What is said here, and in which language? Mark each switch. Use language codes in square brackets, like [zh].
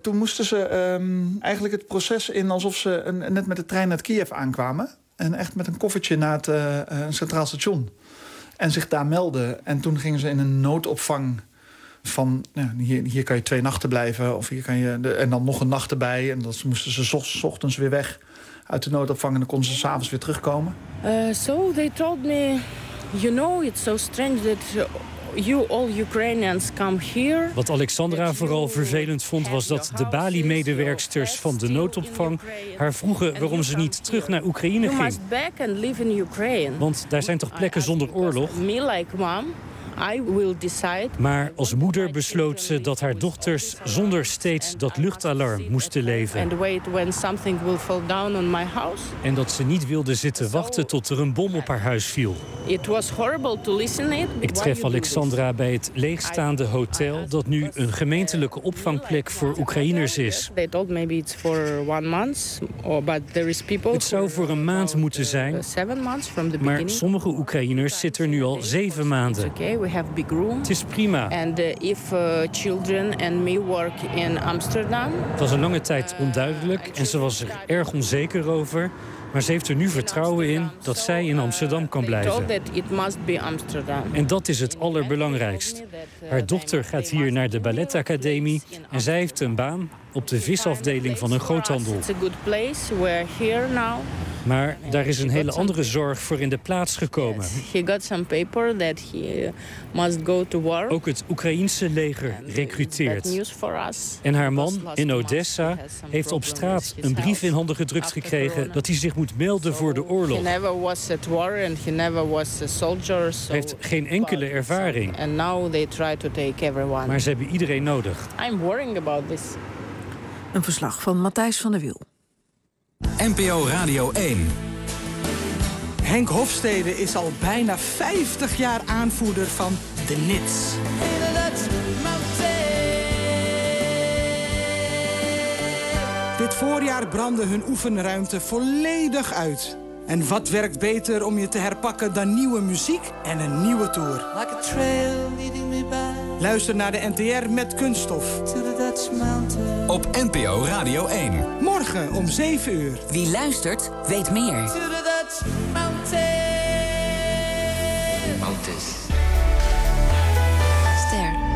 [nl] Toen moesten ze eigenlijk het proces in alsof ze net met de trein naar Kiev aankwamen. En echt met een koffertje naar het centraal station. En zich daar melden. En toen gingen ze in een noodopvang van nou, hier kan je 2 nachten blijven. Of hier kan je en dan nog een nacht erbij. En dan moesten ze ochtends weer weg. Uit de noodopvang en dan kon ze 's avonds weer terugkomen. [en] So they told me, you know, it's so strange that you all Ukrainians come here. [nl] Wat Alexandra vooral vervelend vond was dat de Bali-medewerksters van de noodopvang haar vroegen waarom ze niet terug naar Oekraïne ging. [en] You must back and live in Ukraine. [nl] Want daar zijn toch plekken zonder oorlog. [en] Me like mom. I will decide. [nl] Maar als moeder besloot ze dat haar dochters zonder steeds dat luchtalarm moesten leven. [en] And wait when something will fall down on my house. [nl] En dat ze niet wilde zitten wachten tot er een bom op haar huis viel. [en] It was horrible to listen it. [nl] Ik tref Alexandra bij het leegstaande hotel dat nu een gemeentelijke opvangplek voor Oekraïners is. [en] They told maybe it's for 1 month, but there is people. [nl] Het zou voor een maand moeten zijn. [en] 7 months from the [nl] beginning. Maar sommige Oekraïners zitten er nu al 7 maanden. [en] We have big room. [nl] Het is prima. [en] And if children and me work in Amsterdam. [nl] Het was een lange tijd onduidelijk en ze was er erg onzeker over, maar ze heeft er nu vertrouwen in dat zij in Amsterdam kan blijven. [en] They told that it must be Amsterdam. [nl] En dat is het allerbelangrijkst. Haar dochter gaat hier naar de balletacademie en zij heeft een baan op de visafdeling van een groothandel. [en] It's a good place. We're here now. [nl] Maar daar is een hele andere zorg voor in de plaats gekomen. [en] He got some paper that he must go to war. [nl] Ook het Oekraïense leger recruteert. En haar man in Odessa heeft op straat een brief in handen gedrukt gekregen dat hij zich moet melden voor de oorlog. Hij heeft geen enkele ervaring. Maar ze hebben iedereen nodig. [en] I'm worrying about this. [nl] Een verslag van Matthijs van der Wiel. NPO Radio 1. Henk Hofstede is al bijna 50 jaar aanvoerder van de Nits. Dit voorjaar brandde hun oefenruimte volledig uit. En wat werkt beter om je te herpakken dan nieuwe muziek en een nieuwe tour? [en] Like a trail leading me back. [nl] Luister naar de NTR met Kunststof. Op NPO Radio 1. Morgen om 7 uur. Wie luistert, weet meer. [en] To the Dutch Mountains. [nl] Ster.